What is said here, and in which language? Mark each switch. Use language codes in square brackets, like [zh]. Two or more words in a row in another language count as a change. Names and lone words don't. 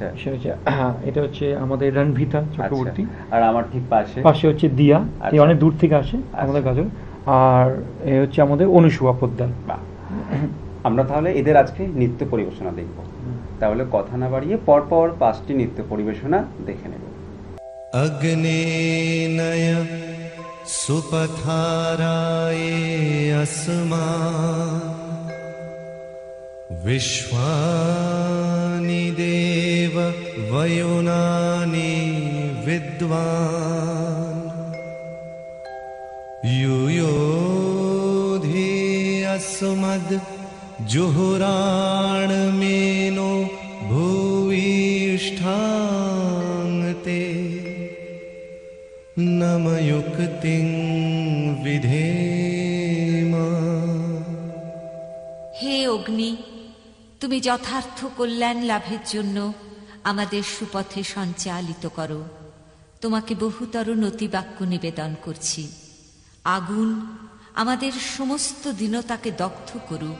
[bn] এটা হচ্ছে আমাদের রণভিতা চক্রবর্তী। আর আমার ঠিক পাশে হচ্ছে দিয়া, এই অনেক দূর থেকে আসে আমাদের কাছে। আর এই হচ্ছে আমাদের অনুসুয়া পোদ্দার। আমরা তাহলে এদের আজকে নৃত্য পরিবেশনা দেখব। তাহলে কথা না বাড়িয়ে পরপর 5টি নৃত্য পরিবেশনা দেখে নেব। [sa] अग्नेनय सुपथाराये अस्मा विश्वानि देव वयुनानि विद्वान् युयोधि अस्मद् जुहुराणमेनो भूयिष्ठान्ते नमयुक्तिं विधेम। [bn] হে অগ্নি, তুমি যথার্থ কল্যাণ লাভের জন্য আমাদের সুপথে সঞ্চালিত করো। তোমাকে বহুতর নতিবাক্য নিবেদন করছি। আগুন আমাদের সমস্ত দীনতাকে দগ্ধ করুক।